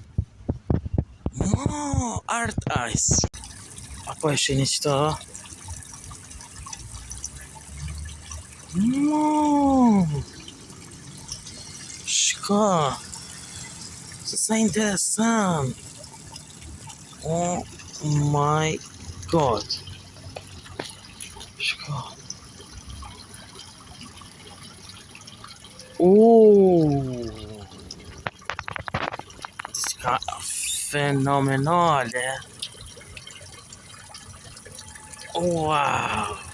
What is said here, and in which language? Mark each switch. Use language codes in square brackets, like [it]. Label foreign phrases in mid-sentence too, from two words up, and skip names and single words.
[en] Art ice. [sq] Apo e shini qëto? Shko. Sa interesant. [en] Oh my god. [sq] Shko. Diçka fenomenale. Wow.